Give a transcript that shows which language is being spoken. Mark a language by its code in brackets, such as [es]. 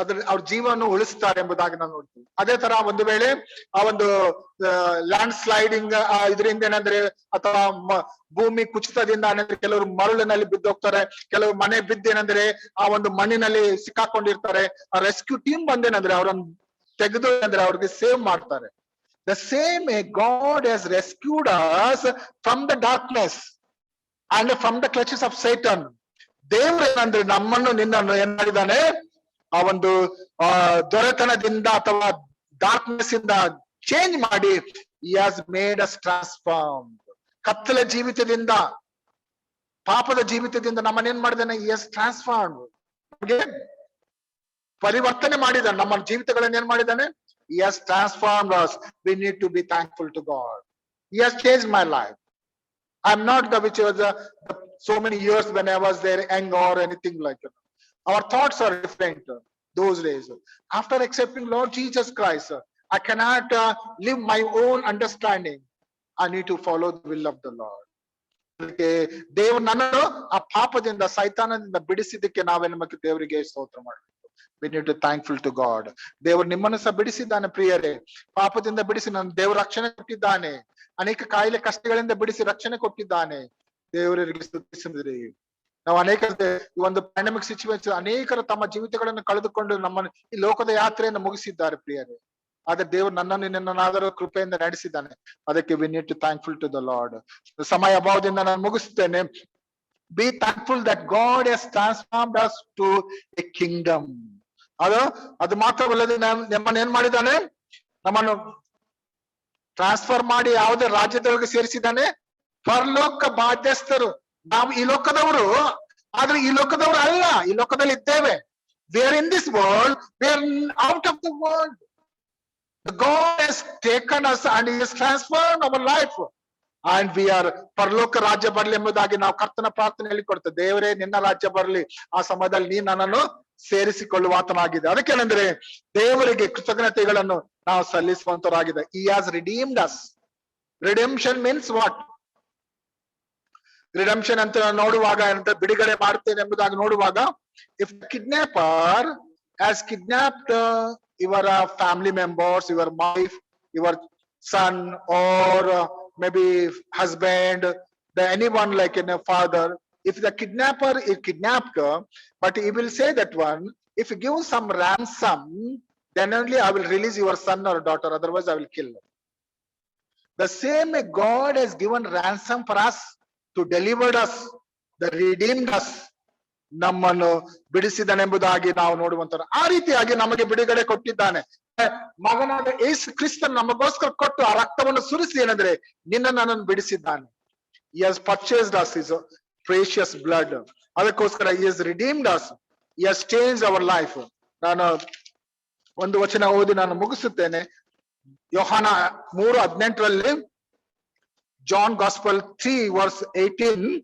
[kn] ಅವ್ರ ಜೀವವನ್ನು ಉಳಿಸ್ತಾರೆ ಎಂಬುದಾಗಿ ನಾವು ನೋಡ್ತೀವಿ. ಅದೇ ತರ ಒಂದು ವೇಳೆ ಆ ಒಂದು ಲ್ಯಾಂಡ್ ಸ್ಲೈಡಿಂಗ್ ಇದರಿಂದ ಏನಂದ್ರೆ ಅಥವಾ ಭೂಮಿ ಕುಸಿತದಿಂದ ಏನಂದ್ರೆ ಕೆಲವರು ಮರಳಿನಲ್ಲಿ ಬಿದ್ದೋಗ್ತಾರೆ, ಕೆಲವರು ಮನೆ ಬಿದ್ದೇನಂದ್ರೆ ಆ ಒಂದು ಮಣ್ಣಿನಲ್ಲಿ ಸಿಕ್ಕಾಕೊಂಡಿರ್ತಾರೆ. ಆ ರೆಸ್ಕ್ಯೂ ಟೀಮ್ ಬಂದೇನಂದ್ರೆ ಅವ್ರನ್ನ ತೆಗೆದು ಅಂದ್ರೆ ಅವ್ರಿಗೆ ಸೇವ್ ಮಾಡ್ತಾರೆ. [en] The same way God has rescued us from the darkness and from the clutches of Satan. [kn] ದೇವರು ಏನಂದ್ರೆ ನಮ್ಮನ್ನು ನಿನ್ನನ್ನು ಏನ್ ಮಾಡಿದಾನೆ, ಆ ಒಂದು ದೊರೆತನದಿಂದ ಅಥವಾ ಡಾರ್ಕ್ನೆಸ್ ಇಂದ ಚೇಂಜ್ ಮಾಡಿ [en] he has made us transformed. [kn] ಕತ್ತಲ ಜೀವಿತದಿಂದ, ಪಾಪದ ಜೀವಿತದಿಂದ ನಮ್ಮನ್ನೇನ್ ಮಾಡಿದಾನೆ, [en] he has transformed. [kn] ನಮಗೆ ಪರಿವರ್ತನೆ ಮಾಡಿದಾನೆ, ನಮ್ಮ ಜೀವಿತಗಳನ್ನ ಏನ್ ಮಾಡಿದಾನೆ, [en] he has transformed us. We need to be thankful to God. He has changed my life. I'm not the which was so many years when I was there young or anything like that. Our thoughts are different those days. After accepting Lord Jesus Christ, I cannot live my own understanding. I need to follow the will of the Lord. [kn] ದೇವರು ನನ್ನನ್ನು ಆ ಪಾಪದಿಂದ ಸೈತಾನದಿಂದ ಬಿಡಿಸಿದ್ದಕ್ಕೆ ನಾವೇನು ಮತ್ತೆ ದೇವರಿಗೆ ಸ್ತೋತ್ರ ಮಾಡಬೇಕು. [en] We need to thankful to God. [kn] ದೇವರು ನಿಮ್ಮನ್ನು ಸಹ ಬಿಡಿಸಿದ್ದಾನೆ ಪ್ರಿಯರೇ, ಪಾಪದಿಂದ ಬಿಡಿಸಿ ನನ್ನ ದೇವರು ರಕ್ಷಣೆ ಕೊಟ್ಟಿದ್ದಾನೆ, ಅನೇಕ ಕಾಯಿಲೆ ಕಷ್ಟಗಳಿಂದ ಬಿಡಿಸಿ ರಕ್ಷಣೆ ಕೊಟ್ಟಿದ್ದಾನೆ. ದೇವರಿಗೆ ಸ್ತುತಿಸಿದ್ರಿ. ನಾವು ಅನೇಕ ಈ ಒಂದು ಪ್ಯಾಂಡಮಿಕ್ ಸಿಚುವೇಶನ್ ಅನೇಕರು ತಮ್ಮ ಜೀವಿತಗಳನ್ನು ಕಳೆದುಕೊಂಡು ನಮ್ಮ ಈ ಲೋಕದ ಯಾತ್ರೆಯನ್ನು ಮುಗಿಸಿದ್ದಾರೆ ಪ್ರಿಯರೇ. ಆದ್ರೆ ದೇವರು ನನ್ನನ್ನು ನಿನ್ನನ್ನಾದರೂ ಕೃಪೆಯಿಂದ ನಡೆಸಿದ್ದಾನೆ. ಅದಕ್ಕೆ [en] we need to thankful to the Lord. [kn] ಸಮಯ ಅಭಾವದಿಂದ ನಾನು ಮುಗಿಸ್ತೇನೆ. [en] Be thankful that God has transformed us to a kingdom. [kn] ಅದು ಮಾತ್ರವಲ್ಲದೆ ನಮ್ಮನ್ನು ಏನ್ ಮಾಡಿದ್ದಾನೆ, ನಮ್ಮನ್ನು ಟ್ರಾನ್ಸ್ಫರ್ ಮಾಡಿ ಯಾವುದೇ ರಾಜ್ಯದೊಳಗೆ ಸೇರಿಸಿದ್ದಾನೆ. ಪರಲೋಕ ಬಾಧ್ಯಸ್ಥರು. ನಾವು ಈ ಲೋಕದವರು, ಆದ್ರೆ ಈ ಲೋಕದವರು ಅಲ್ಲ, ಈ ಲೋಕದಲ್ಲಿ ಇದ್ದೇವೆ. [en] We are in this world, we are out of the world. God has taken us and he has transformed our life. And we are [kn] ಪರಲೋಕ ರಾಜ್ಯ ಬರ್ಲಿ ಎಂಬುದಾಗಿ ನಾವು ಕರ್ತನ ಪ್ರಾರ್ಥನೆಯಲ್ಲಿ ಕೊಡ್ತೇವೆ. ದೇವರೇ ನಿನ್ನ ರಾಜ್ಯ ಬರ್ಲಿ, ಆ ಸಮಯದಲ್ಲಿ ನೀ ನನ್ನನ್ನು ಸೇರಿಸಿಕೊಳ್ಳುವಾತನಾಗಿದೆ. ಅದಕ್ಕೇನೆಂದ್ರೆ ದೇವರಿಗೆ ಕೃತಜ್ಞತೆಗಳನ್ನು ನಾವು ಸಲ್ಲಿಸುವಂತರಾಗಿದೆ. [en] He has redeemed us. Redemption means what? Redemption [kn] ಅಂತ ನೋಡುವಾಗ ಏನಂತ ಬಿಡುಗಡೆ ಮಾಡ್ತೇನೆ ಎಂಬುದಾಗಿ ನೋಡುವಾಗ, [en] if the kidnapper has kidnapped your family members, your wife, your son, or maybe husband, anyone like a father, if the kidnapper is kidnapped, but he will say that one, if you give some ransom, then only I will release your son or daughter, otherwise I will kill. The same way God has given ransom for us, to deliver us, the redeemed us, [kn] ನಮ್ಮನ್ನು ಬಿಡಿಸಿದನೆಂಬುದಾಗಿ ನಾವು ನೋಡುವಂತ ಆ ರೀತಿಯಾಗಿ ನಮಗೆ ಬಿಡುಗಡೆ ಕೊಟ್ಟಿದ್ದಾನೆ. ಮಗನಾದ ಯೇಸು ಕ್ರಿಸ್ತನ್ ನಮಗೋಸ್ಕರ ಕೊಟ್ಟು ಆ ರಕ್ತವನ್ನು ಸುರಿಸಿ ಏನಂದ್ರೆ ನಿನ್ನ ನನ್ನನ್ನು ಬಿಡಿಸಿದ್ದಾನೆ. [en] He has purchased us his precious blood. [kn] ಅದಕ್ಕೋಸ್ಕರ [en] he has redeemed us. He has changed our life. [kn] ನಾನು ಒಂದು ವಚನ ಓದಿ ನಾನು ಮುಗಿಸುತ್ತೇನೆ. [en] ಯೋಹಾನ 3:18 John Gospel 3 verse 18.